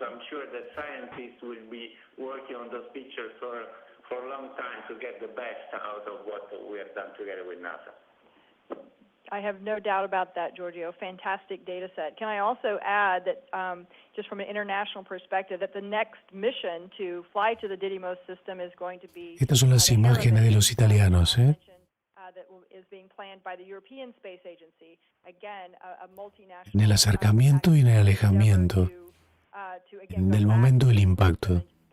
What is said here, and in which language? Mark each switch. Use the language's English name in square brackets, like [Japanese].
[English] I'm sure that scientists will be working on those pictures for a long time to get the best out of what we have done together with NASA. I have no doubt about that, Giorgio. Fantastic data set. Can I also add that, just from an international perspective, that the next mission to fly to the Dimorphos system is going to be [Spanish] Estas son las imágenes de los italianos, ¿eh? [English] That is being planned by the European Space Agency. Again, a multinational. [Spanish] En el acercamiento y en el alejamiento, en el momento del impacto.